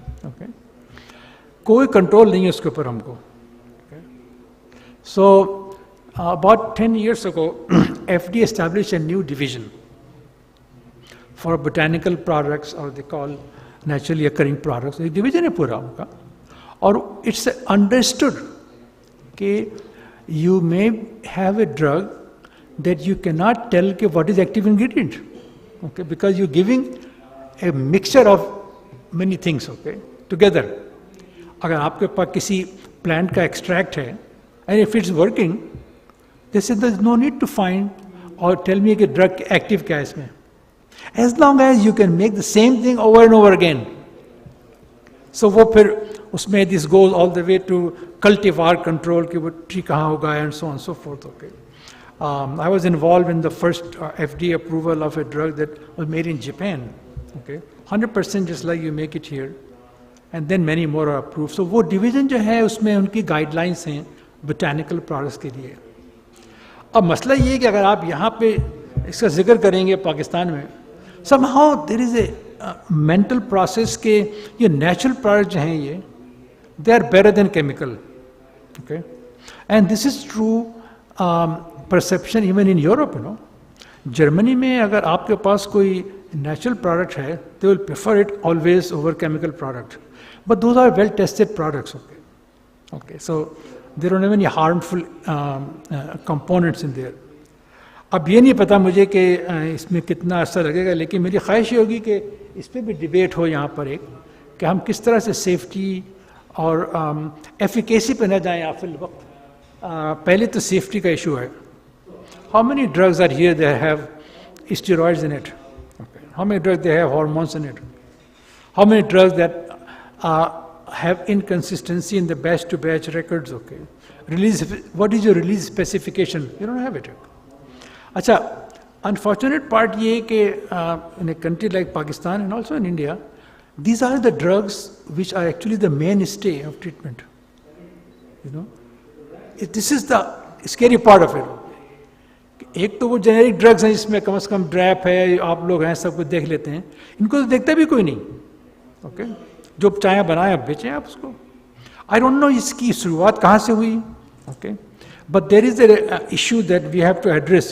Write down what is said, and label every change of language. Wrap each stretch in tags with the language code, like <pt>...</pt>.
<hi>Okay, कोई control नहीं है उसके ऊपर हमको.</hi> <en>So about 10 years ago FDA established a new division for botanical products, or they call naturally occurring products.</en> <hi>एक डिवीजन है पूरा उनका, और</hi> <en>It's understood कि you may have a drug that you can not tell कि what is active ingredient. Okay, because you giving a mixture of many things. Okay, together.</en> <hi>अगर आपके पास किसी</hi> <en>plant का extract है and if it's working, this is there is no need to find और tell me कि drug active</en> <hi>क्या है इसमें.</hi> <en>As long as you can make the same thing over and over again. So</en> <hi>वो फिर उसमें</hi> <en>this goes all the way to cultivar control</en> <hi>कि वो ट्री कहाँ होगा</hi> <en>and so on and so forth. Okay. I was involved in the first FDA approval of a drug that was made in Japan. Okay. 100% just like you make it here. And then many more are approved.</en> <hi>So वो division जो है उसमें उनकी guidelines हैं</hi> <en>botanical products</en> <hi>के लिए. अब मसला ये है कि अगर आप यहाँ पे इसका जिक्र करेंगे पाकिस्तान में,</hi> <en>somehow there is a mental process</en> <hi>के ये natural products जो हैं ये,</hi> <en>they are better than chemical. Okay, and this is true perception even in Europe. You know,</en> <hi>Germany में अगर आपके पास कोई नेचुरल प्रोडक्ट है,</hi> <en>They will prefer it always over chemical product, but those are well tested products. Okay, so they don't have any harmful components in there.</en> <hi>अब ये नहीं पता मुझे कि इसमें कितना असर लगेगा, लेकिन मेरी ख्वाहिश ये होगी कि इस पर भी डिबेट हो यहाँ पर एक, कि हम किस तरह से सेफ्टी और एफिकेसी पे न जाएं आफिल वक्त. पहले तो सेफ्टी का इशू है.</hi> <en>How many drugs are here they have steroids in it? How many drugs they have hormones in it? How many drugs that have inconsistency in the batch to batch records? Okay, release, what is your release specification? You don't have it. अच्छा, unfortunate part</en> <hi>ये कि</hi> <en>in a country like Pakistan and also in India, these are the drugs which are actually the mainstay of treatment. You know, this is the scary part of it.</en> <hi>एक तो वो generic drugs हैं जिसमें कम से कम ड्रैप है, आप लोग हैं, सब कुछ देख लेते हैं. इनको तो देखता भी कोई नहीं. ओके, जो चाहे बनाए आप बेचें आप उसको.</hi> <en>I don't know</en> <hi>इसकी शुरुआत कहाँ से हुई.</hi> <en>Okay, but there is a issue that we have to address.</en>